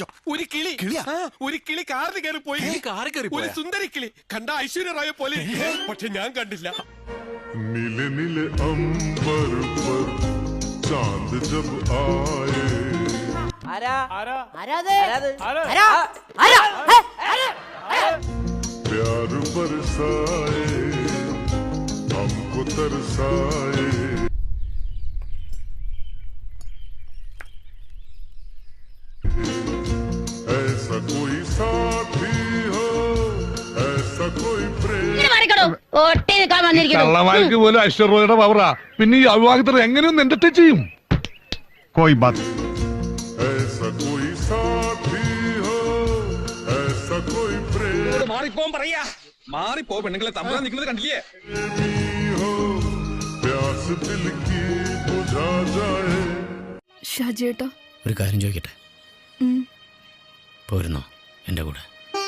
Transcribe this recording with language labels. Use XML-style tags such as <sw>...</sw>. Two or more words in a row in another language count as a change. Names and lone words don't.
<ml>ഒരു കിളി ഒരു കിളി കാറിൽ കയറി പോയി. ഒരു സുന്ദരി കിളി കണ്ട ഐശ്വര്യ റായെ പോലെ, പക്ഷെ ഞാൻ കണ്ടില്ല.</ml> <hi>नीले नीले अंबर पर चांद जब आए प्यार बरसाए हमको तरसाए ऐसा कोई साथी हो ऐसा कोई प्रेम</hi> <ml>കള്ളമാർക്ക് പോലും ഐശ്വര്യയുടെ പവറാ. പിന്നെ ഈ അവിവാഹിതർ എങ്ങനെയൊന്നും എന്റർടൈൻ ചെയ്യും?</ml> <hi>कोई बात ऐसा कोई साथी हो ऐसा कोई प्रेम</hi> <ml>മാറിപ്പോ പറയാ, മാറിപ്പോ. പെണ്ണുങ്ങളെ തമ്മിൽ നിൽക്കുന്നത് കണ്ടില്ലേ?</ml> <hi>हो प्यास दिल की बुझा जाए.</hi> <ml>ഷാജിയേട്ടാ, ഒരു കാര്യം ചോദിക്കട്ടെ, പോരുന്നോ എൻ്റെ കൂടെ?</ml>